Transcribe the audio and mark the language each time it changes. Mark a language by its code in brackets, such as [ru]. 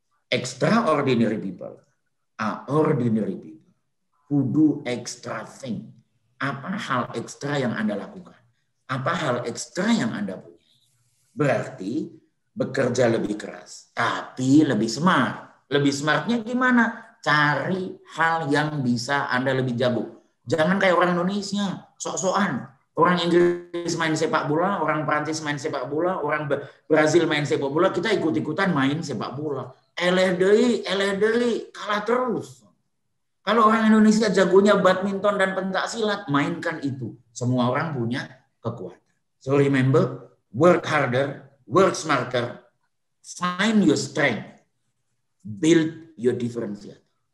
[en] Extraordinary people are ordinary people who do extra thing. [id] Apa hal ekstra yang Anda lakukan? Apa hal ekstra yang Anda punya? Berarti bekerja lebih keras, tapi lebih smart. Lebih smartnya gimana? Cari hal yang bisa Anda lebih jago. Jangan kayak orang Indonesia, sok-sokan. Orang Inggris main sepak bola, orang Prancis main sepak bola, orang Brazil main sepak bola, kita ikut-ikutan main sepak bola. [su] Eleh deui, [id] kalah terus. Kalau orang Indonesia jagonya badminton dan pencak silat, mainkan itu. Semua orang punya kekuatan. [en] So remember, work harder, work smarter, find your strength, build your differentiator.